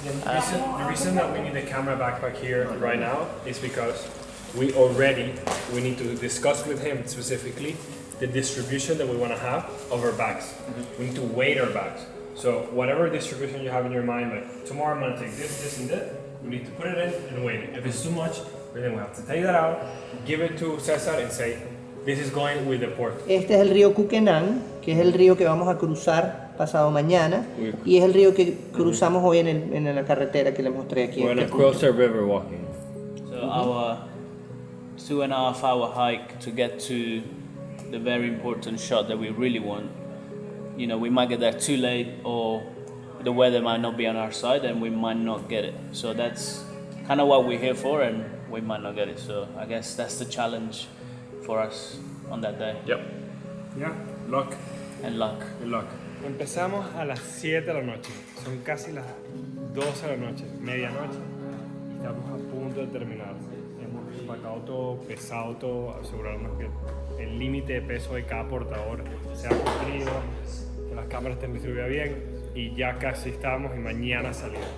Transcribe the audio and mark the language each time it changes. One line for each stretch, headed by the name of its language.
English: The reason that we need the camera backpack here right now is because we need to discuss with him specifically the distribution that we want to have of our bags. We need to weight our bags. So whatever distribution you have in your mind, like tomorrow I'm gonna take this, this, and this, we need to put it in and weight it. If it's too much, then we have to take that out, give it to Cesar and say, this is going with the port.
Spanish: Este es el río Cuquenán, que es el río que vamos a cruzar pasado mañana, y es el río que cruzamos hoy en la carretera que les mostré aquí.
English: We're gonna cross the river walking. So our 2.5 hour hike to get to the very important shot that we really want. You know, we might get there too late, or the weather might not be on our side and we might not get it. So that's kind of what we're here for, and we might not get it. So I guess that's the challenge for us on that day. Yep. Yeah, luck. And luck. Good luck.
Spanish: Empezamos a las 7 de la noche. Son casi las 12 de la noche, medianoche. Y estamos a punto de terminar. Hemos empacado todo, pesado todo, asegurarnos que el límite de peso de cada portador sea cumplido, que las cámaras estén distribuidas bien, y ya casi estamos y mañana salimos.